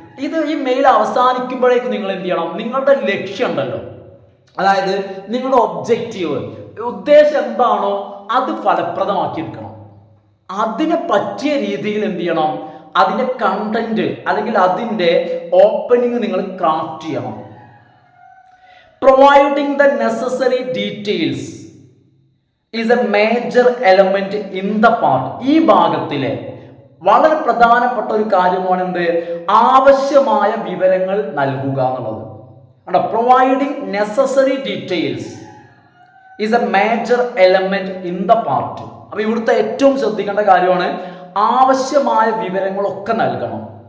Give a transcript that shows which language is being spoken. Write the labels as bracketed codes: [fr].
[ml] ഇത് ഈ മെയിൽ അവസാനിക്കുമ്പോഴേക്ക് നിങ്ങൾ എന്ത് ചെയ്യണം? നിങ്ങളുടെ ലക്ഷ്യം ഉണ്ടല്ലോ, അതായത് നിങ്ങളുടെ ഒബ്ജക്റ്റീവ്, ഉദ്ദേശം എന്താണോ അത് ഫലപ്രദമാക്കിയെടുക്കണം. അതിനെ പറ്റിയ രീതിയിൽ എന്ത് ചെയ്യണം? അതിന്റെ കണ്ടന്റ് അല്ലെങ്കിൽ അതിന്റെ ഓപ്പണിംഗ് നിങ്ങൾ ക്രാഫ്റ്റ് ചെയ്യണം. [en] Providing the necessary details is a major element in the part. [ml] ഈ ഭാഗത്തിലെ വളരെ പ്രധാനപ്പെട്ട ഒരു കാര്യമാണ് എന്ത്? ആവശ്യമായ വിവരങ്ങൾ നൽകുക എന്നുള്ളത്. [en] Providing necessary details is a major element in the part. [ml] അപ്പൊ ഇവിടുത്തെ ഏറ്റവും ശ്രദ്ധിക്കേണ്ട കാര്യമാണ് ആവശ്യമായ വിവരങ്ങളൊക്കെ നൽകണം.